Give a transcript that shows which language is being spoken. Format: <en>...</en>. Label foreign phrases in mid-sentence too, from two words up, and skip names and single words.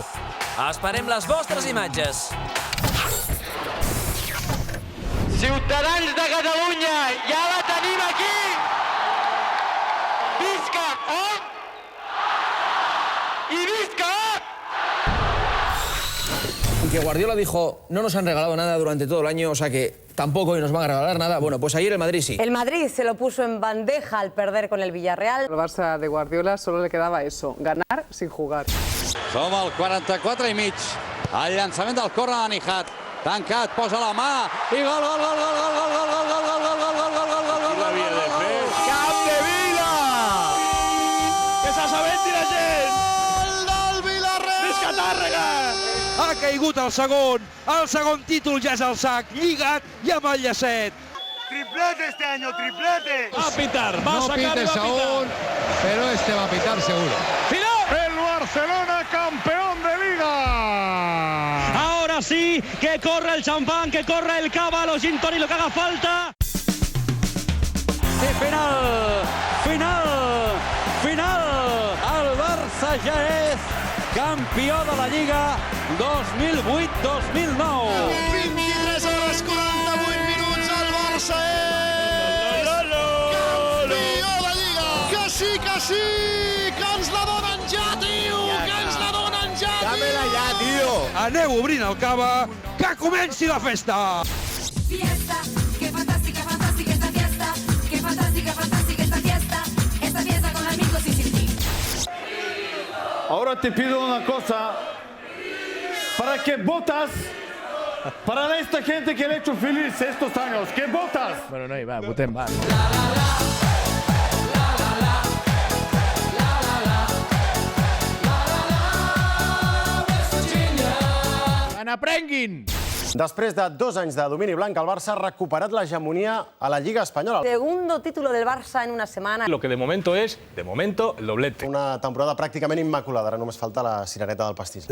<ca>Esperem les vostres imatges. Ciutadans de Catalunya, ja la tenim aquí! Visca! ¡Y visca!</ca> <es>Que Guardiola dijo, no nos han regalado nada durante todo el año, o sea que tampoco hoy nos van a regalar nada. Bueno, pues ayer el Madrid sí. El Madrid se lo puso en bandeja al perder con el Villarreal. Al Barça de Guardiola solo le quedaba eso, ganar sin jugar.</es> <ca>Som al 44 i mig. El llançament del córner de Nijat. Tancat, posa la mà i gol! Cap de Vila! Que s'assabenti la gent! Gol del Villarreal! Visca Tàrrega! Ha caigut el segon títol ja és al sac, lligat i amb el llacet.</ca> <es>Triplete este año, triplete. Va a pitar, va a sacar y va a pitar. pero este va a pitar seguro. El Barcelona campeón de Liga. Ahora sí, que corre el champán, que corre el cava, los gin tonic, lo que haga falta. Final!</es> <ca>El Barça ja és campió de la Lliga 2008-2009. 23 hores, 48 minuts, el Barça és campió de Lliga. Que sí, que ens la donen ja, tio, que ens la donen ja, tio. Dame-la ja, tio. Aneu obrint el cava, que comenci la festa.</ca> <es>Fiesta, qué fantástica, fantástica esta fiesta. Qué fantástica, fantástica esta fiesta. Esta fiesta con amigos y sin ti. Ahora te pido una cosa, para que votas, para esta gente que le ha hecho feliz estos años, que votas.</es> <ca>Bueno, no, va, votem, va. N'aprenguin! Després de 2 anys de domini blanc, el Barça ha recuperat l'hegemonia a la Lliga espanyola.</ca> <es>Segundo título del Barça en una semana. Lo que de momento es, el doblete.</es> <ca>Una temporada pràcticament immaculada, ara només falta la cirereta del pastís.</ca>